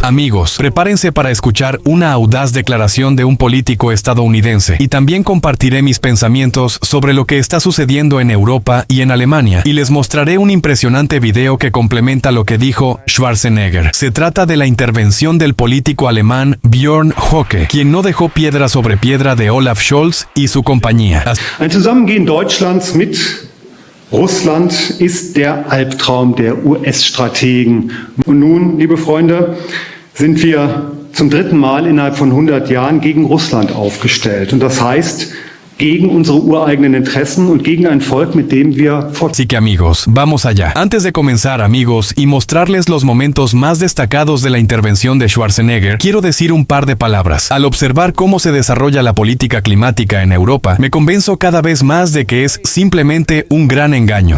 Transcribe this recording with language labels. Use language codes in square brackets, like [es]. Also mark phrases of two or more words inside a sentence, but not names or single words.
[es] Amigos, prepárense para escuchar una audaz declaración de un político estadounidense y también compartiré mis pensamientos sobre lo que está sucediendo en Europa y en Alemania y les mostraré un impresionante video que complementa lo que dijo Schwarzenegger. Se trata de la intervención del político alemán Björn Höcke, quien no dejó piedra sobre piedra de Olaf Scholz y su compañía. [de] Ein Zusammengehen Deutschlands mit Russland ist der Albtraum der US-Strategen. Und nun, liebe Freunde, sind wir zum 3. Mal innerhalb von 100 Jahren gegen Russland aufgestellt. Und das heißt, gegen unsere ureigenen Interessen und gegen ein Volk, mit dem wir... [es] Así que amigos, vamos allá. Antes de comenzar, amigos, y mostrarles los momentos más destacados de la intervención de Schwarzenegger, quiero decir un par de palabras. Al observar cómo se desarrolla la política climática en Europa, me convenzo cada vez más de que es simplemente un gran engaño.